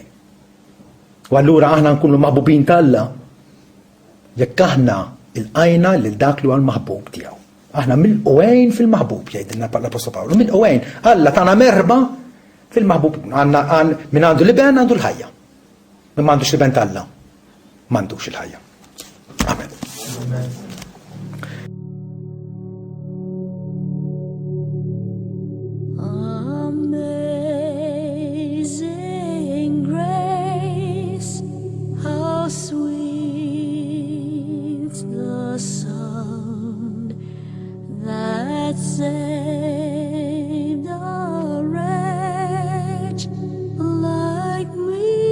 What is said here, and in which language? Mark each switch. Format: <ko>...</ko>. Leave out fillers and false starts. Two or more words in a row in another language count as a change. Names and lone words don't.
<mt>U allura aħna nkunu maħbubin ta' Alla jekk aħna il-qajna lil dak li huwa l-maħbub tiegħu. Aħna mill-qwejn fil-maħbub jgħidilna l-Apostolu Pawlu, mill-qwejn. Alla tagħna merba fil-maħbub, min għandu liben għandu l-ħajja. Min m'għandux liben ta' Alla, m'għandux il-ħajja. Amen.</mt> <en>Amazing grace, how sweet the sound that saved a wretch like me.</en>